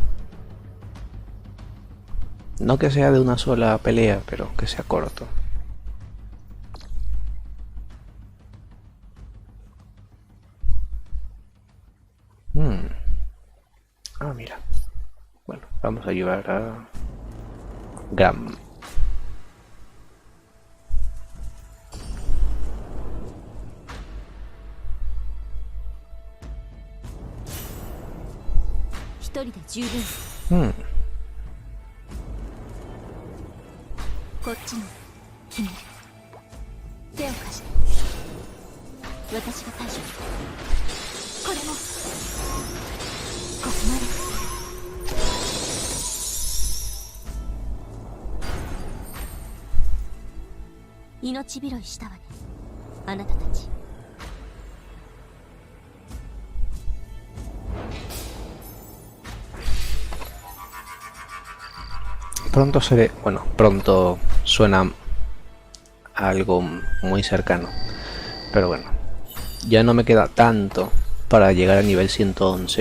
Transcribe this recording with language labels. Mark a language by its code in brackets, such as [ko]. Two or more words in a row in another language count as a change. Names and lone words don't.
[es] No que sea de una sola pelea, pero que sea corto. Ah, mira. Bueno, vamos a llevar a Gam. Hmm. [ja] こっちの姫手を貸して私が対処するこれもここまで命拾いしたわねあなたたち [es] Pronto seré... Bueno, pronto suena a algo muy cercano. Pero bueno, ya no me queda tanto para llegar a nivel 111.